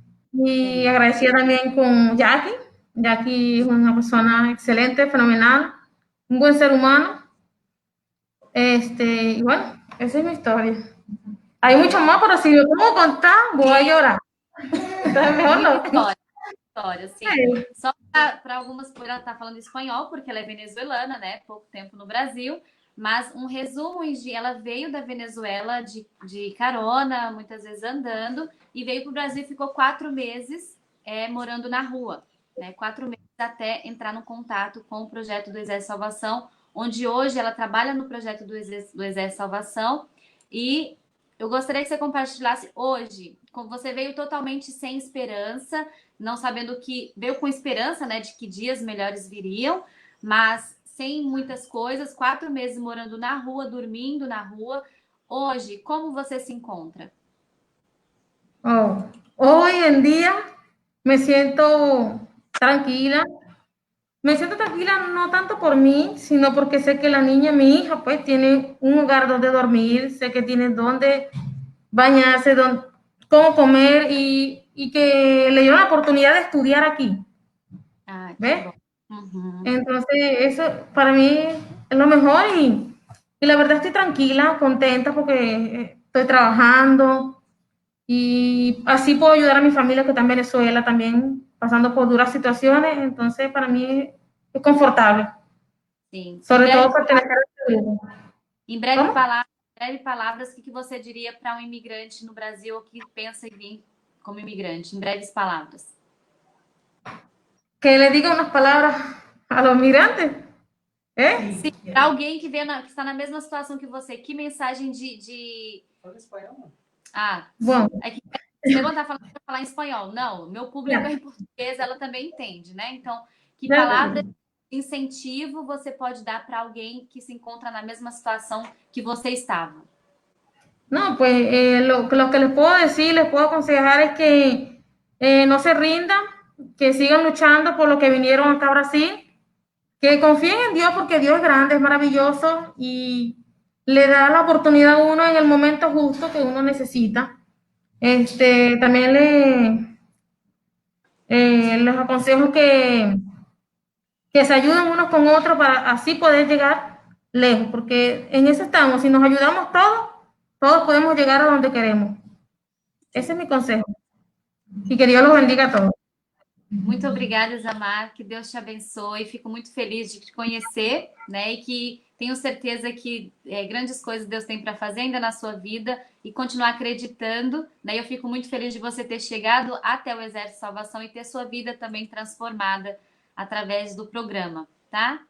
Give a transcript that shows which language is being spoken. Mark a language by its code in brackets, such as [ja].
[es] Y agradecida también con Jackie. Jackie es una persona excelente, fenomenal, un buen ser humano. Y bueno, esa es mi historia. Hay mucho más, pero si yo puedo contar, voy a llorar. Entonces, mejor no. [pt] História, sim. Só para algumas, por ela estar falando espanhol, porque ela é venezuelana, né? Pouco tempo no Brasil. Mas um resumo, ela veio da Venezuela de carona, muitas vezes andando, e veio para o Brasil e ficou 4 meses morando na rua, né? 4 meses até entrar no contato com o projeto do Exército de Salvação, onde hoje ela trabalha no projeto do Exército de Salvação. E eu gostaria que você compartilhasse hoje, como você veio totalmente sem esperança, não sabendo que veio com esperança, né, de que dias melhores viriam, mas sem muitas coisas, 4 meses morando na rua, dormindo na rua. Hoje, como você se encontra? [es] Hoy en día me siento tranquila. Me siento tranquila no tanto por mí, sino porque sé que la niña, mi hija, pues tiene un hogar donde dormir, sé que tiene donde bañarse, cómo comer y que le dio la oportunidad de estudiar aquí. ¿Ves? Entonces, eso para mí es lo mejor y la verdad estoy tranquila, contenta porque estoy trabajando y así puedo ayudar a mi familia que está en Venezuela también pasando por duras situaciones. Entonces, para mí es confortable. [pt] Sim. [es] Sobre todo pertenecer a este grupo. [pt] Em breve palavras, o que você diria para um imigrante no Brasil que pensa em vir como imigrante? Em breves palavras. [es] Que le diga unas palabras a los migrantes. ¿Eh? [pt] Sim, para alguém que, que está na mesma situação que você, que mensagem Fala espanhol. Ah, [es] Bueno, [pt] é que Esteban está falando para falar em espanhol. Não, meu público [es] ya, [pt] é em português, ela também entende, né? Então, que [es] ya, [pt] palavra de incentivo você pode dar para alguém que se encontra na mesma situação que você estava? [es] No, pues lo que les puedo decir, les puedo aconsejar es que no se rindan, que sigan luchando por lo que vinieron acá a Brasil, que confíen en Dios porque Dios es grande, es maravilloso y le da la oportunidad a uno en el momento justo que uno necesita. También les aconsejo que se ayuden unos con otros para así poder llegar lejos, porque en eso estamos, si nos ayudamos todos, todos podemos llegar a donde queremos. Ese es mi consejo. Y que Dios los bendiga a todos. [pt] Muito obrigada, Isamar, que Deus te abençoe. Fico muito feliz de te conhecer, né? E que tenho certeza que grandes coisas Deus tem para fazer ainda na sua vida e continuar acreditando, né? Eu fico muito feliz de você ter chegado até o Exército de Salvação e ter sua vida também transformada através do programa, tá?